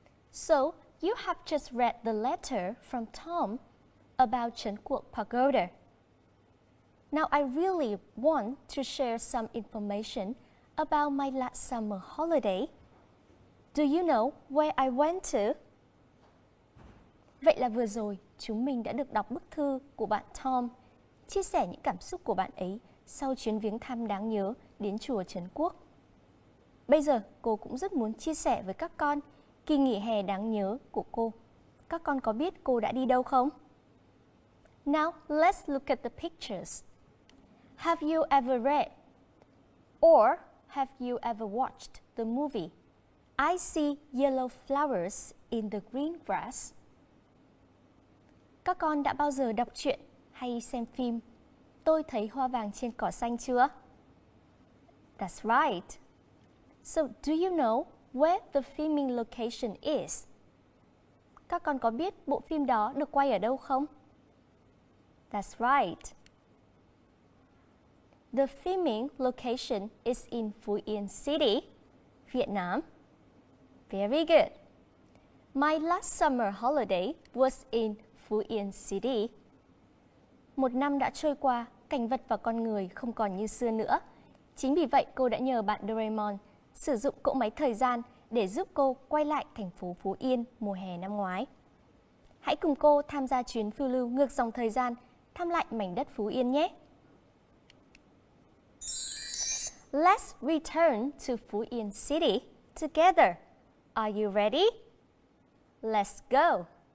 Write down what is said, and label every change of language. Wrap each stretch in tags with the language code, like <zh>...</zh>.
<en>So, you have just read the letter from Tom about Chun Quoc Pagoda. Now, I really want to share some information about my last summer holiday. Do you know where I went to?</en> <vi>Vậy là vừa rồi, chúng mình đã được đọc bức thư của bạn Tom, chia sẻ những cảm xúc của bạn ấy sau chuyến viếng thăm đáng nhớ đến chùa Trấn Quốc. Bây giờ, cô cũng rất muốn chia sẻ với các con kỳ nghỉ hè đáng nhớ của cô. Các con có biết cô đã đi đâu không?</vi> <en>Now, let's look at the pictures. Have you ever read or have you ever watched the movie I See Yellow Flowers in the Green Grass?</en> <vi>Các con đã bao giờ đọc truyện hay xem phim Tôi thấy hoa vàng trên cỏ xanh chưa?</vi> <en>That's right. So, do you know where the filming location is?</en> <vi>Các con có biết bộ phim đó được quay ở đâu không?</vi> <en>That's right. The filming location is in Phú Yên City, Vietnam. Very good. My last summer holiday was in Phú Yên City.</en> <vi>Một năm đã trôi qua, cảnh vật và con người không còn như xưa nữa. Chính vì vậy, cô đã nhờ bạn Doraemon sử dụng cỗ máy thời gian để giúp cô quay lại thành phố Phú Yên mùa hè năm ngoái. Hãy cùng cô tham gia chuyến phiêu lưu ngược dòng thời gian, thăm lại mảnh đất Phú Yên nhé!</vi> <en>Let's return to Phú Yên City together. Are you ready? Let's go!</en>